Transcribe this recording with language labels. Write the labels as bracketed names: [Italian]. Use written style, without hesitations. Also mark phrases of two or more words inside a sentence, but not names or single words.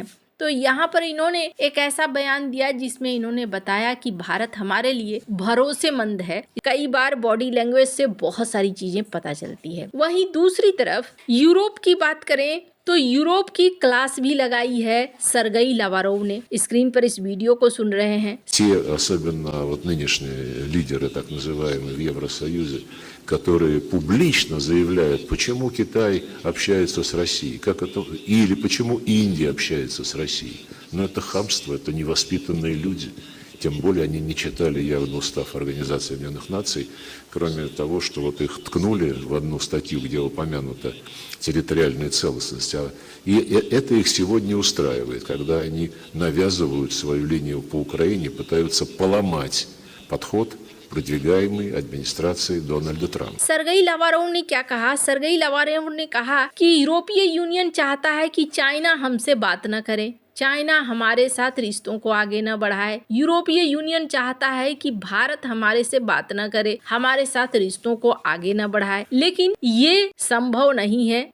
[Hindi] तो यहाँ पर इन्होंने एक ऐसा बयान दिया जिसमें इन्होंने बताया कि भारत हमारे लिए भरोसेमंद है। कई बार [English] body language [Hindi] से बहुत सारी चीजें पता चलती है। वहीं दूसरी तरफ यूरोप की बात करें तो यूरोप की क्लास भी लगाई है सर्गेई लावारोव ने। स्क्रीन पर इस वीडियो को सुन रहे हैं। [Russian] Те, особенно вот нынешние лидеры, так называемые, в Евросоюзе, которые публично заявляют, почему Китай общается с Россией, как это, или почему Индия общается с Россией. Но это хамство, это невоспитанные люди. Тем более они не читали явно устав Организации Объединенных Наций, кроме того, что вот их ткнули в одну статью, где упомянута территориальная целостность. И это их сегодня устраивает, когда они навязывают свою линию по Украине, пытаются поломать подход, продвигаемый администрацией Дональда Трампа। [Hindi] सर्गेई लावारोव ने क्या कहा? सर्गेई लावारोव ने कहा कि यूरोपीय यूनियन चाहता है कि चाइना हमसे बात न करे, चाइना हमारे साथ रिश्तों को आगे न बढ़ाए। यूरोपीय यूनियन चाहता है कि भारत हमारे से बात न करे, हमारे साथ रिश्तों को आगे न बढ़ाए, लेकिन ये संभव नहीं है।